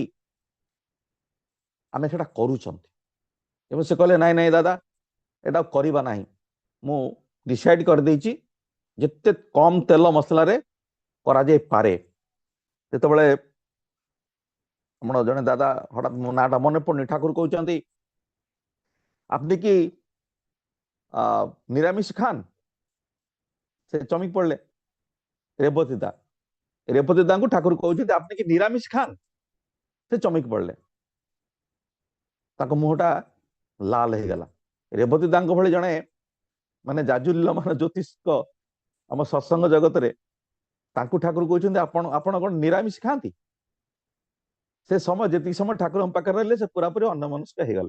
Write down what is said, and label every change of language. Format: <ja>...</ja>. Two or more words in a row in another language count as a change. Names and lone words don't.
<or>ଆମେ ସେଟା କରୁଛନ୍ତି। ଏବଂ ସେ କହିଲେ ନାଇଁ ନାଇଁ ଦାଦା, ଏଟା କରିବା ନାହିଁ। ମୁଁ ଡିସାଇଡ୍ କରିଦେଇଛି ଯେତେ କମ ତେଲ ମସଲାରେ କରାଯାଇପାରେ। ଯେତେବେଳେ ଆମର ଜଣେ ଦାଦା, ହଠାତ୍ ମୋ ନାଁଟା ମନେ ପଡୁନି, ଠାକୁର କହୁଛନ୍ତି</or> <bn>আপনি কি নিরামিষ খান?</bn> <or>ସେ ଚମକି ପଡିଲେ। ରେବତୀ ଦା, ରେବତୀ ଦାଙ୍କୁ ଠାକୁର କହୁଛନ୍ତି</or> <bn>আপনি কি নিরামিষ খান?</bn> <or>ସେ ଚମକି ପଡିଲେ, ତାଙ୍କ ମୁହଁଟା ଲାଲ ହେଇଗଲା। ରେବତୀ ଦାଙ୍କ ଭଳି ଜଣେ ମାନେ ଜାଜୁଲ୍ୟମାନ ଜ୍ୟୋତିଷ ଆମ ସତ୍ସଙ୍ଗ ଜଗତରେ, ତାଙ୍କୁ ଠାକୁର କହୁଛନ୍ତି ଆପଣ ଆପଣ କଣ ନିରାମିଷ ଖାଆନ୍ତି? ସେ ସମୟ, ଯେତିକି ସମୟ ଠାକୁରଙ୍କ ପାଖରେ ରହିଲେ, ସେ ପୁରାପୁରି ଅନ୍ୟମନସ୍କ ହେଇଗଲେ।</or>